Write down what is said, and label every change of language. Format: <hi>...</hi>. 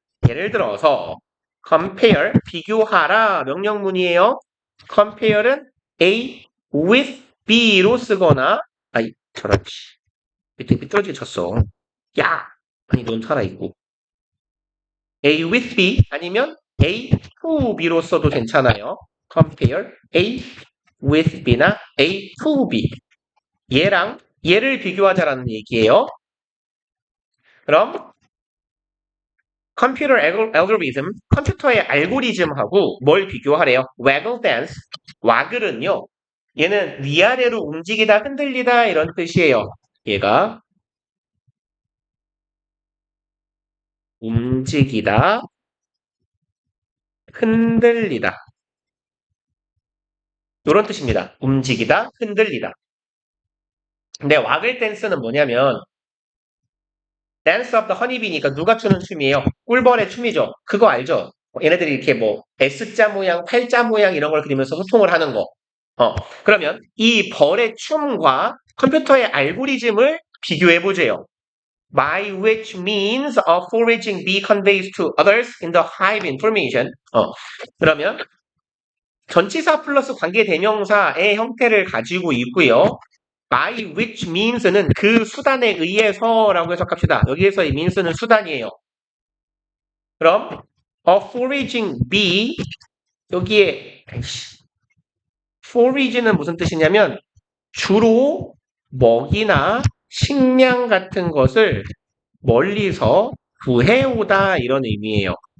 <ko>예를 들어서 compare, 비교하라 명령문이에요. compare은 A with B로 쓰거나 아이 저런 밑에 삐뚤어지게 쳤어. 야! 아니 넌 살아있고 A with B 아니면 A to B로 써도 괜찮아요. compare A with B나 A to B 얘랑 얘를 비교하자라는 얘기예요. 그럼 컴퓨터 알고리즘, 컴퓨터의 알고리즘하고 뭘 비교하래요? waggle dance, 와글은요. 얘는 위아래로 움직이다, 흔들리다 이런 뜻이에요. 얘가 움직이다, 흔들리다 이런 뜻입니다. 움직이다, 흔들리다. 근데 와글 댄스는 뭐냐면 댄스 오브 더 허니비니까 누가 추는 춤이에요? 꿀벌의 춤이죠. 그거 알죠? 얘네들이 이렇게 뭐 S자 모양, 팔자 모양 이런 걸 그리면서 소통을 하는 거. 그러면 이 벌의 춤과 컴퓨터의 알고리즘을 비교해 보세요.</ko> <en>By which means of foraging bee conveys to others in the hive information.</en> <ko>그러면 전치사 플러스 관계 대명사의 형태를 가지고 있고요. by which means는 그 수단에 의해서라고 해석합시다. 여기에서 이 means는 수단이에요. 그럼</ko> <en>a foraging bee</en> <ko>여기에 forage는 무슨 뜻이냐면 주로 먹이나 식량 같은 것을 멀리서 구해오다 이런 의미예요.</ko>